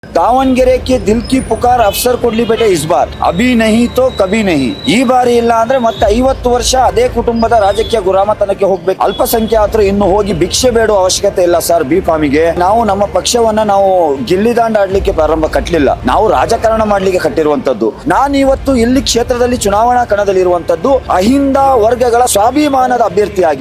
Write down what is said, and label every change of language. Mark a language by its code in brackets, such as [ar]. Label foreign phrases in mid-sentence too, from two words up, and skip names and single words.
[kn] ದಾವಣಗೆರೆ [hi] के दिल की पुकार [kn] अफसर ಕೊಡ್ಲಿ ಬೇಟೆ [hi] इस बार अभी नहीं तो कभी नहीं [kn] ಈ ಬಾರಿ ಇಲ್ಲ ಅಂದ್ರೆ ಮತ್ತೆ 50 ವರ್ಷ ಅದೇ ಕುಟುಂಬದ ರಾಜಕೀಯ ಗುಲಾಮತನಕ್ಕೆ ಹೋಗ್ಬೇಕು. ಅಲ್ಪಸಂಖ್ಯಾತರು ಇನ್ನು ಹೋಗಿ ಭಿಕ್ಷೆ ಬೇಡುವ ಅವಶ್ಯಕತೆ ಇಲ್ಲ ಸರ್. ಬಿ ಫಾರ್ಮಿಗೆ ನಾವು ನಮ್ಮ ಪಕ್ಷವನ್ನ ನಾವು ಗಿಲ್ಲಿದಾಂಡ ಆಡ್ಲಿಕ್ಕೆ ಪ್ರಾರಂಭ ಕಟ್ಟಲಿಲ್ಲ, ನಾವು ರಾಜಕಾರಣ ಮಾಡ್ಲಿಕ್ಕೆ ಕಟ್ಟಿರುವಂತದ್ದು. ನಾನು ಇವತ್ತು ಇಲ್ಲಿ ಕ್ಷೇತ್ರದಲ್ಲಿ ಚುನಾವಣಾ ಕಣದಲ್ಲಿ ಇರುವಂತದ್ದು ಅಹಿಂದ ವರ್ಗಗಳ ಸ್ವಾಭಿಮಾನದ ಅಭ್ಯರ್ಥಿಯಾಗಿ.